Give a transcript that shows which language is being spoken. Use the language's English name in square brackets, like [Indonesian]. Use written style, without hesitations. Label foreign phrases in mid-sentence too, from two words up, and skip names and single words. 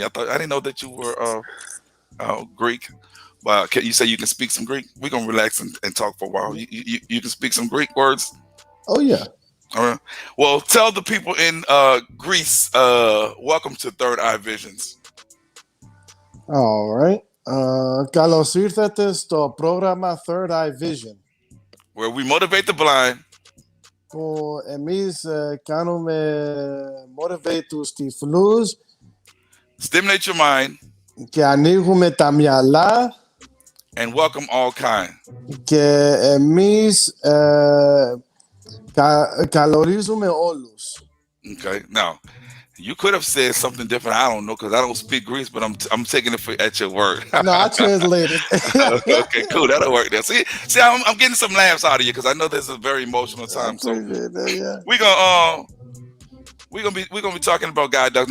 [English] I didn't know that you were Greek. But you say you can speak some Greek? We're gonna relax and talk for a while. You can speak some Greek words. Oh yeah. All right. Well, tell the people in Greece, welcome to Third Eye Visions, All right. [Greek] Καλώς ήρθατε στο πρόγραμμα Third Eye Vision. [English] where we motivate the blind, [Greek] Που εμείς κάνουμε motivate τους τυφλούς [English] stimulate your mind, [Greek] και ανοίγουμε τα μυαλά [English] and welcome all kind. [Greek] και εμείς καλωρίζουμε όλους. [English] Okay. Now, you could have said something different. I don't know because I don't speak Greece, but I'm taking it at your word. No, I translated. Okay, cool. That'll work. There. See, I'm getting some laughs out of you because I know this is a very emotional time. So Yeah. we're gonna be talking about guide dogs.